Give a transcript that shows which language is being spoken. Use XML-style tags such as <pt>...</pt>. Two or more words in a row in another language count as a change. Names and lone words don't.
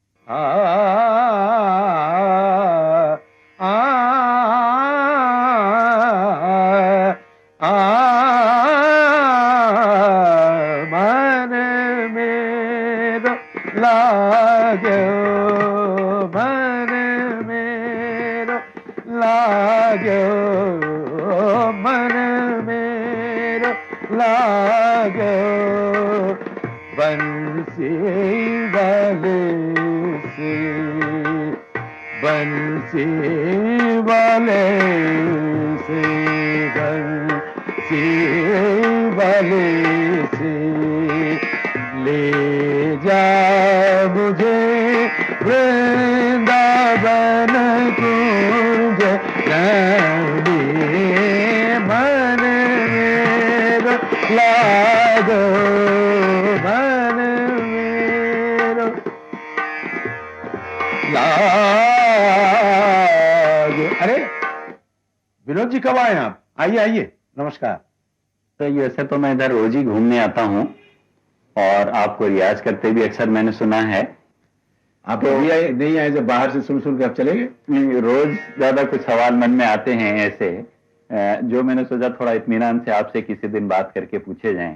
<bra>आ आ मन मेरो लाग्यो मन मेरो लाग्यो मन मेरो लाग्यो</bra> <hi>बंसी वाले से बंसी वाले से बंसी वाले से ले जा मुझे</hi> <bra>वृंदावन कुंज रानी मन मेरो लागो मन मेरो लागो।</bra> <hi>अरे विनोद जी कब आए आप? आइए आइए, नमस्कार। तो वैसे तो मैं इधर रोज ही घूमने आता हूँ और आपको रियाज करते भी अक्सर मैंने सुना है। आप तो नहीं आए जब बाहर से सुन के आप चले गए? नहीं, रोज ज्यादा कुछ सवाल मन में आते हैं ऐसे जो मैंने सोचा थोड़ा इत्मीनान से आपसे किसी दिन बात करके पूछे जाएं।</hi>